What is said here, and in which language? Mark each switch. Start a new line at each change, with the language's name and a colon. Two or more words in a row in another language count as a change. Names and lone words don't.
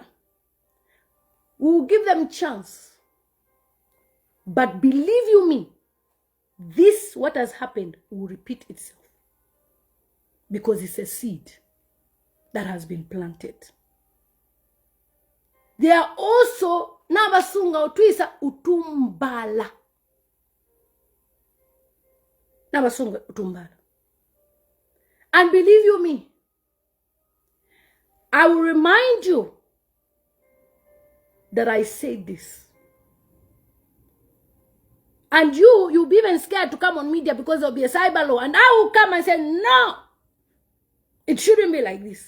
English: We will give them chance. But believe you me, this, what has happened, will repeat itself. Because it's a seed that has been planted. They are also
Bemba: nabasunga utwisa utumbala. Nabasunga utumbala.
English: And believe you me, I will remind you that I said this. And you'll be even scared to come on media because there'll be a cyber law. And I will come and say, no, it shouldn't be like this.